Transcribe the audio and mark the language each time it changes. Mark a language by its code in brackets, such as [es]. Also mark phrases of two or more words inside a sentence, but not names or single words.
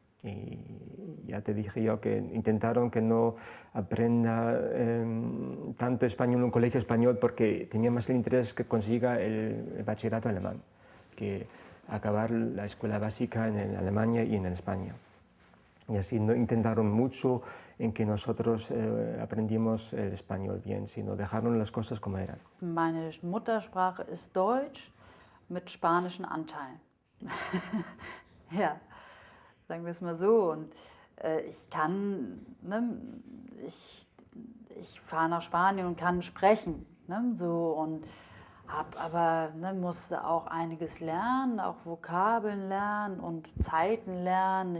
[es] Y ya te dije yo que intentaron que no aprenda tanto español en un colegio español porque tenía más el interés que consiga el bachillerato alemán, que acabar la escuela básica en Alemania y en España. Y así no intentaron mucho en que nosotros aprendimos el español bien, sino dejaron las cosas como eran. [de] Meine Muttersprache ist Deutsch mit spanischen Anteilen. Ja, sagen wir es mal so. Und ich kann, ne, ich fahre nach Spanien und kann sprechen, ne, so, und musste auch einiges lernen, auch Vokabeln lernen und Zeiten lernen.